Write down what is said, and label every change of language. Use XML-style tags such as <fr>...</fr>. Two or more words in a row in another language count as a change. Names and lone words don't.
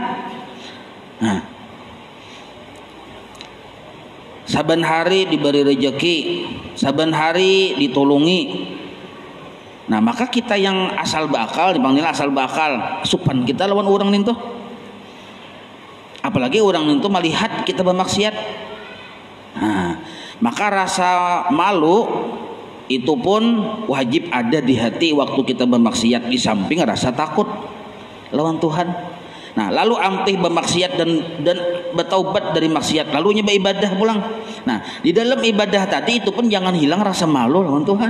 <bjn>Nah, saban hari diberi rejeki, saban hari ditolongi. Nah, maka kita yang asal bakal dipanggil asal bakal, supan kita lawan orang nih tuh. Apalagi orang itu melihat kita bermaksiat. Nah, maka rasa malu itu pun wajib ada di hati waktu kita bermaksiat, di samping rasa takut lawan Tuhan. Nah, lalu ampih bermaksiat dan bertaubat dari maksiat, lalu nyoba ibadah pulang. Nah, di dalam ibadah tadi itu pun jangan hilang rasa malu lawan Tuhan.</bjn>